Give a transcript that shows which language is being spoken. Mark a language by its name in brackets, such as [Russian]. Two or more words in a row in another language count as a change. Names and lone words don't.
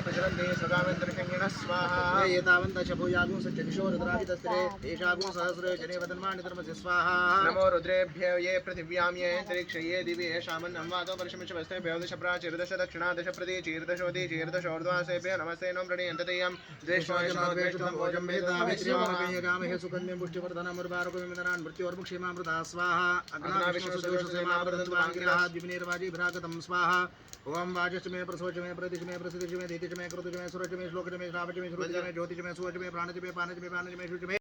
[Sanskrit] प्रचलन्ति सदामन्तरिक्षिणः स्वाहा ये एतावन्तः शभूयागुं सच्चदिशो रुद्राभितस्त्रे तेषागुं सहस्रे जने वदन्मानि धर्मस्य स्वाहा नमो रुद्रेभ्यो ये पृथिव्यां ये अन्तरिक्षे ये दिवि येषामन्नं वातो वर्षमिच्छवस्तेभ्यो दश प्राचीर्दश दक्षिणा दश प्रतीचीर्दशोदि चीर्दशोर्ध्वासेभ्यो नमस्ते नो प्रणीयन्ततेयं द्वेष्वायशोद्वेष्टं भोजं भेदामिश्रियमामहे सुगन्धिं पुष्टिवर्धनम् उर्वारुकविमिदनान् मृत्योर्मुक्षेमामृता स्वाहा अग्नाविश्वसुदोषसेमावृतन्त्वाङ्गिरः द्विनिर्वाजी भ्रागतं स्वाहा ओम वाचच में प्रसोच में प्रतिच में प्रसिद्ध में धीतिच में कृतच में सुरच में श्लोकच में श्रावच में श्रुतिच में ज्योतिच में सुवच में प्राणच में पानच में पानच में शुच में